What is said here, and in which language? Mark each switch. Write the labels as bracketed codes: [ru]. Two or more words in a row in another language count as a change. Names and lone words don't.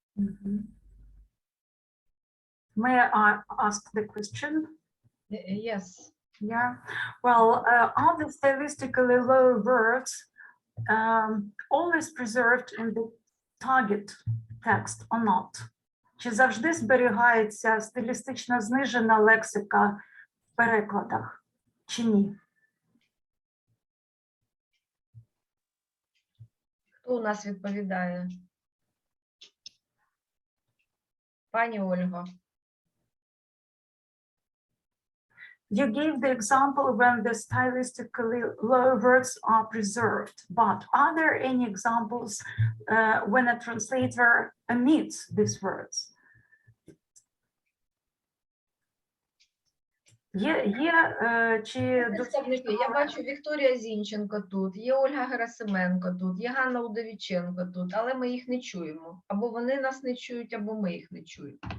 [en] May I ask the question? Yes. Yeah. Well, are the stylistically low words always preserved in the target text or not? [uk] Чи завжди зберігається стилістично знижена лексика в перекладах, чи ні? Хто у нас відповідає? Пані Ольго. [en] You gave the example when the stylistically low words are preserved, but are there any examples when a translator omits these words? [uk] Я бачу Вікторія Зінченко тут, є Ольга Герасименко тут, є Ганна Удовіченко тут, але ми їх не чуємо. Або вони нас не чують, або ми їх не чуємо.